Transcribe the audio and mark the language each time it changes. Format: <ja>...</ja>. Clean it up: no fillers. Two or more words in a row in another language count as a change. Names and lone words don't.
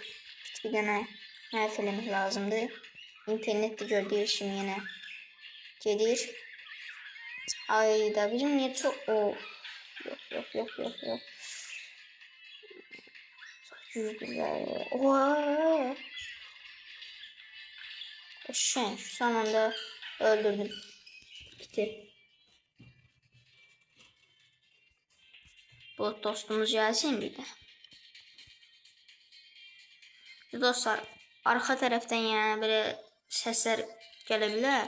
<az>Bir dənə məhv eləmək lazımdır. İnternetdə gördüyünüz kimi yenə gedir. Ayda bizim niyə çox... Yox. Çox güclülər. Ooo.</az> <tr>Eşek. Son anda öldürdüm. Gitti. Bu dostumuz gelsin bir de. Dostlar arka taraftan yani böyle sesler gelebilir.</tr>